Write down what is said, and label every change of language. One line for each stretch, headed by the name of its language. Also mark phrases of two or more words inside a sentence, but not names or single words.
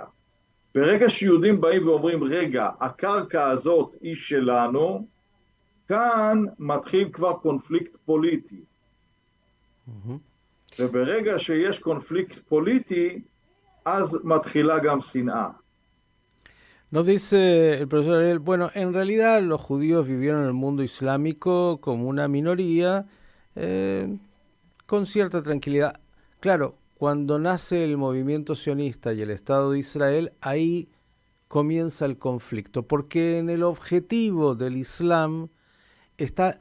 Hebrew: ברגע שיהודים באים ואומרים, רגע, הקרקע הזאת היא שלנו, כאן מתחיל כבר קונפליקט פוליטי. וברגע שיש קונפליקט פוליטי, אז מתחילה גם שנאה.
Spanish: Nos dice el profesor Ariel, bueno, en realidad los judíos vivieron en el mundo islámico como una minoría, con cierta tranquilidad. Claro, cuando nace el movimiento sionista y el Estado de Israel, ahí comienza el conflicto, porque en el objetivo del Islam está